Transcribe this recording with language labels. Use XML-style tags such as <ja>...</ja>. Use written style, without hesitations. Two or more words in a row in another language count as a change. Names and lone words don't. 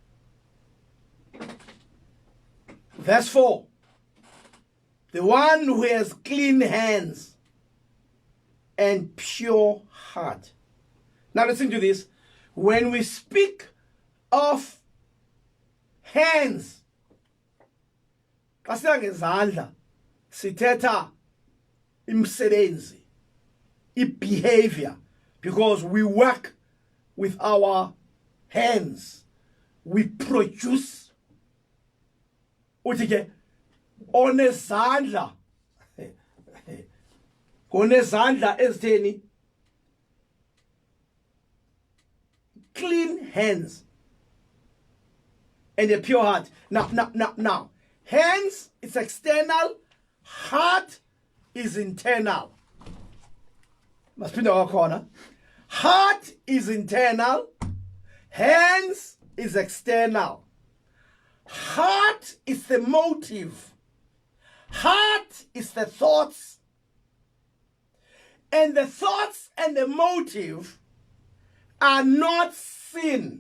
<en>Verse 4. The one who has clean hands and pure heart. Now listen to this. When we speak of hands,</en> <xh>ngezandla sithetha imsebenzi,</xh> <en>behavior, because we work with our hands. We produce.</en> <xh>Uthi ke onezandla konezandla ezitheni</xh> <en>clean hands and a pure heart. Now, hands is external, heart is internal.</en> <xh>Masiphinda kwakhona.</xh> <en>Heart is internal, hands is external. Heart is the motive. Heart is the thoughts. And the thoughts and the motive are not sin.</en>